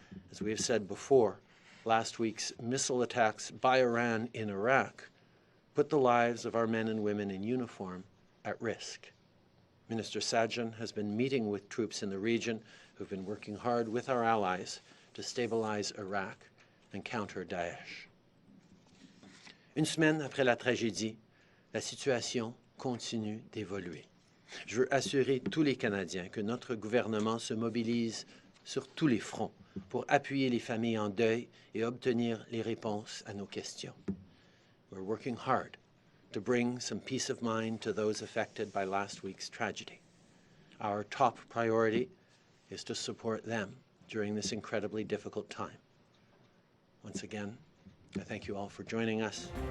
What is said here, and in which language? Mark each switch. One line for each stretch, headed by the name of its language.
English: As we have said before, last week's missile attacks by Iran in Iraq put the lives of our men and women in uniform at risk. Minister Sajjan has been meeting with troops in the region who've been working hard with our allies to stabilize Iraq and counter Daesh.
French: Une semaine après la tragédie, la situation continue d'évoluer. Je veux assurer tous les Canadiens que notre gouvernement se mobilise sur tous les fronts pour appuyer les familles en deuil et obtenir les réponses à nos questions.
English: We're working hard to bring some peace of mind to those affected by last week's tragedy. Our top priority is to support them during this incredibly difficult time. Once again, I thank you all for joining us.